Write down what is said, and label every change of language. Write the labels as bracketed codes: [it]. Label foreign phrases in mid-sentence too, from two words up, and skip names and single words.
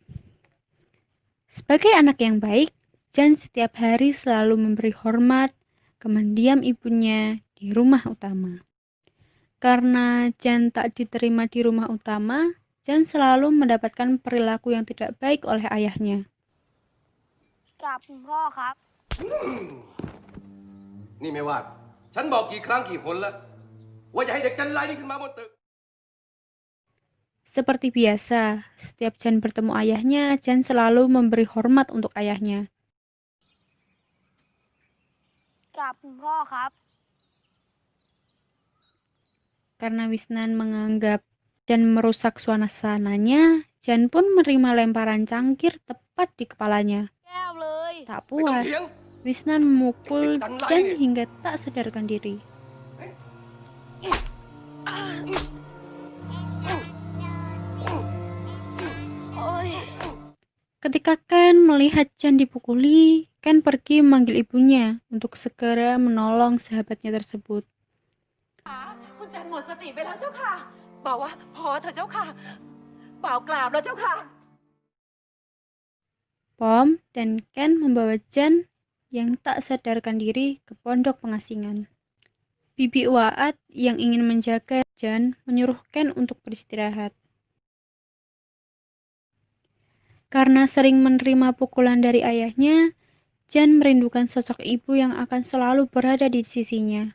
[id] Sebagai anak yang baik, Jan setiap hari selalu memberi hormat ke mendiam ibunya di rumah utama. Karena Jan tak diterima di rumah utama, Jan selalu mendapatkan perilaku yang tidak baik oleh ayahnya. [th] กับคุณพ่อครับ นี่ไม่ว่า ฉันบอกกี่ครั้งกี่หนแล้ว ว่าอย่าให้เด็กจันไรนี่ขึ้นมาบนตึก [id] Seperti biasa, setiap Jan bertemu ayahnya, Jan selalu memberi hormat untuk ayahnya. [th] กับคุณพ่อครับ [id] Karena Wisnan menganggap Jan merusak suasananya, Jan pun menerima lemparan cangkir tepat di kepalanya. [th] แก้วเลย [id] Tak puas, Wisnan memukul Jan hingga tak sadarkan diri. Ketika Ken melihat Jan dipukuli, Ken pergi memanggil ibunya untuk segera menolong sahabatnya tersebut. [th] คุณจันหมดสติไปแล้วเจ้าค่ะ บอกว่าพอเถอะเจ้าค่ะบ่าวกราบแล้วเจ้าค่ะ [id] Pom dan Ken membawa Jan yang tak sadarkan diri ke pondok pengasingan. Bibi Waat yang ingin menjaga Jan menyuruh Ken untuk beristirahat. Karena sering menerima pukulan dari ayahnya, Jan merindukan sosok ibu yang akan selalu berada di sisinya.